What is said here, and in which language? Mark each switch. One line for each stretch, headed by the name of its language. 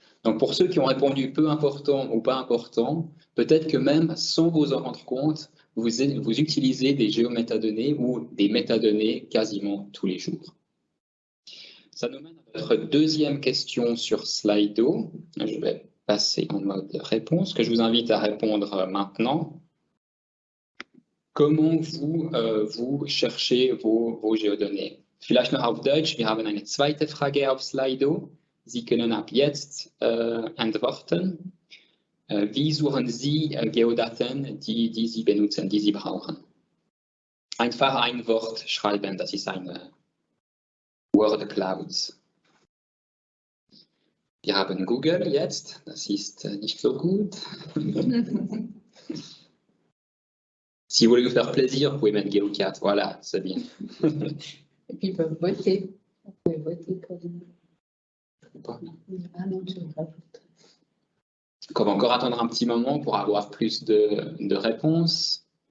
French: Donc pour ceux qui ont répondu peu important ou pas important, peut-être que même sans vous en rendre compte, vous utilisez des géométadonnées ou des métadonnées quasiment tous les jours. Ça nous mène à notre deuxième question sur Slido. Je vais passer en mode réponse, que je vous invite à répondre maintenant. Comment vous cherchez vos Geodonnées?
German: Vielleicht noch auf Deutsch. Wir haben eine zweite Frage auf Slido. Sie können ab jetzt antworten. Wie suchen Sie Geodaten, die Sie benutzen, die Sie brauchen? Einfach ein Wort schreiben, das ist eine Word Cloud. Wir haben Google jetzt, das ist nicht so gut.
French: Si vous voulez vous faire plaisir, vous pouvez mettre GeoCat, voilà, c'est bien. Et puis ils peuvent voter. Vous pouvez voter pour Ah non, je ne pas voter. On va encore attendre un petit moment pour avoir plus de réponses.